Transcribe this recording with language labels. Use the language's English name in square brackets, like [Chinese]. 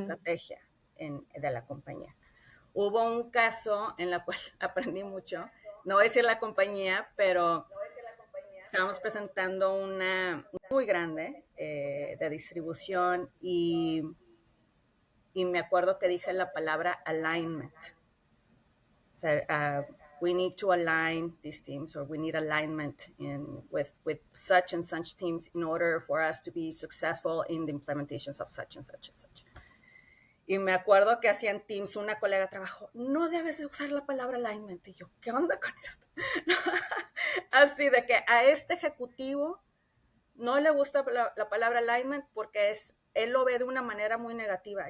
[Spanish] estrategia de la compañía. Hubo un caso en el cual aprendí mucho, no voy a decir la compañía, pero estábamos presentando una muy grande de distribución y me acuerdo que dije la palabra alignment. O sea, [English] we need to align these teams, or we need alignment with such and such teams in order for us to be successful in the implementations of such and such and such. [Spanish] Y me acuerdo que hacían Teams, una colega de trabajo, no debes de usar la palabra alignment. Y yo, ¿qué onda con esto? Así de que a este ejecutivo no le gusta la palabra alignment porque él lo ve de una manera muy negativa.